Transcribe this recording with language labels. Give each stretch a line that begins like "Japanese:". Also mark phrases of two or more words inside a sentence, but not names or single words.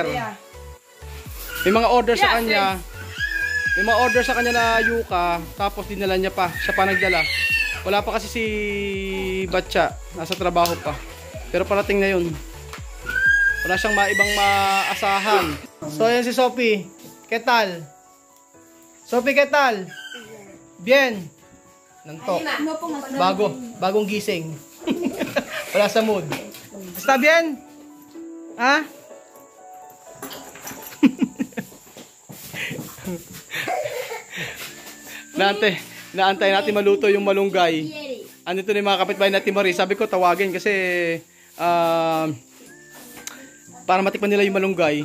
Filipino: May mga order sa kanya. May mga order sa kanya na yuka tapos dinala niya pa. Siya pa nagdala. Wala pa kasi si Batcha, nasa trabaho pa. Pero parating na yun. Wala siyang ibang maasahan. So ayan si Sophie.
Spanish: ¿Qué tal?
Filipino: Sophie,
Spanish: ¿qué tal? Bien.
Filipino: Nantok. Bagong gising. Wala sa mood.
Spanish: Está bien?
Filipino: Ha? Naantay natin maluto yung malunggay. Ano ito ni mga kapitbahay natin Marie? Sabi ko tawagin kasi para matikman nila yung malunggay.